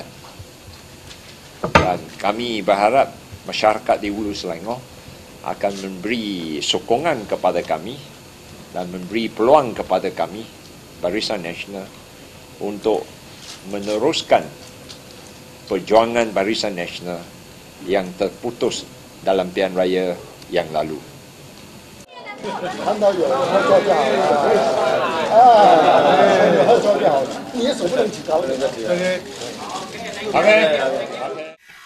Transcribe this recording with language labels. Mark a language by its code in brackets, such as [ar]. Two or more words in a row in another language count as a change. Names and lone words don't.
[ms] Dan kami berharap masyarakat di Hulu Selangor akan memberi sokongan kepada kami dan memberi peluang kepada kami, Barisan Nasional, untuk meneruskan perjuangan Barisan Nasional yang terputus dalam pilihan raya yang lalu. [zh] 看到有拍照就好了，拍照就好，你也手不能举高。OK。